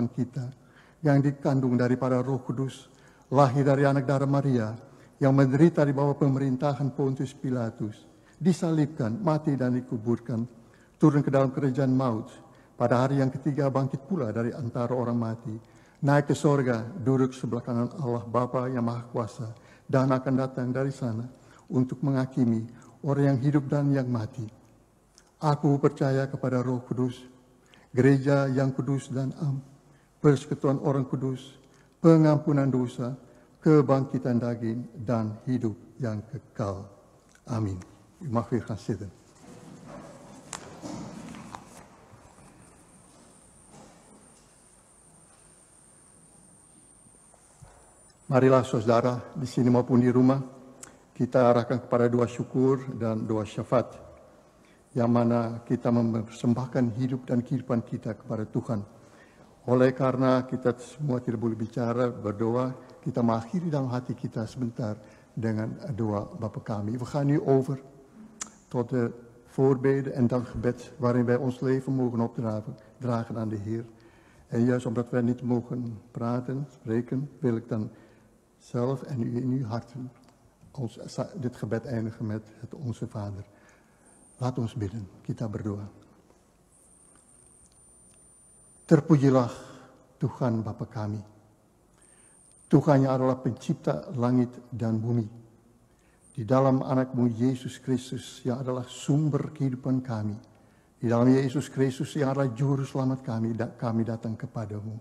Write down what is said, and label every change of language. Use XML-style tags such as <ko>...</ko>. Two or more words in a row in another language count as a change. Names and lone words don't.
<id>kita, yang dikandung daripada Roh Kudus, lahir dari anak darah Maria, yang menderita di bawah pemerintahan Pontius Pilatus, disalibkan, mati dan dikuburkan, turun ke dalam kerajaan maut, pada hari yang ketiga bangkit pula dari antara orang mati, naik ke sorga, duduk sebelah kanan Allah Bapa yang Maha Kuasa, dan akan datang dari sana untuk menghakimi orang yang hidup dan yang mati. Aku percaya kepada Roh Kudus, gereja yang kudus dan am, persekutuan orang kudus, pengampunan dosa, kebangkitan daging, dan hidup yang kekal. Amin.</id> <nl>U mag weer gaan zitten.</nl> <id>Marilah saudara di sini maupun di rumah, kita arahkan kepada doa syukur dan doa syafaat, yang mana kita mempersembahkan hidup dan kehidupan kita kepada Tuhan. Oleh karena kita semua tidak boleh bicara, berdoa, kita mengakhiri dalam hati kita sebentar dengan doa Bapa kami.</id> <nl>We gaan nu over tot de voorbeden en dankgebed waarin wij ons leven mogen opdragen aan de Heer. En juist omdat wij niet mogen praten, spreken, wil ik dan zelf en u in uw harten dit gebed eindigen met het Onze Vader. Laat ons bidden,</nl> <id>kita berdoa. Terpujilah Tuhan Bapa kami. Tuhan yang adalah pencipta langit dan bumi. Di dalam anak-Mu Yesus Kristus yang adalah sumber kehidupan kami. Di dalam Yesus Kristus yang adalah juru selamat kami datang kepadamu.</id>